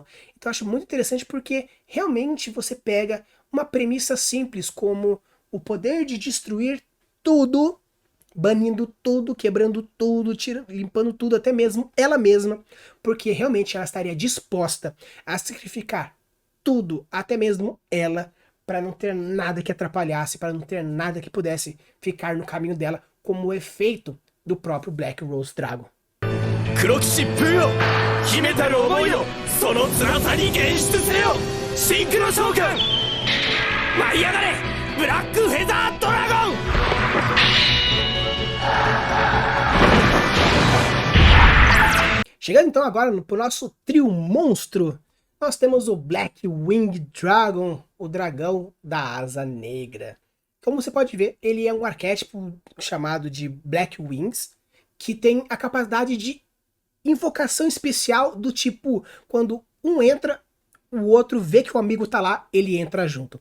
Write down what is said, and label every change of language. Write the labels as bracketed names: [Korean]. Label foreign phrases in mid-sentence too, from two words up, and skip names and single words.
[Portuguese] Então eu acho muito interessante porque realmente você pega uma premissa simples como o poder de destruir tudo, banindo tudo, quebrando tudo, limpando tudo, até mesmo ela mesma, porque realmente ela estaria disposta a sacrificar tudo, até mesmo ela, para não ter nada que atrapalhasse, para não ter nada que pudesse ficar no caminho dela, como o efeito do próprio Black Rose Dragon. [Japanese] 黒騎士プーよ、秘めたる思いをその辛さに現出せよ、シンクロ召喚、舞い上がれブラックフェザードラゴン。 [Portuguese] Chegando então agora pro nosso trio monstro, nós temos o Black Wing Dragon, o dragão da asa negra. Como você pode ver, ele é um arquétipo chamado de Black Wings, que tem a capacidade de invocação especial do tipo, quando um entra, o outro vê que o amigo tá lá, ele entra junto.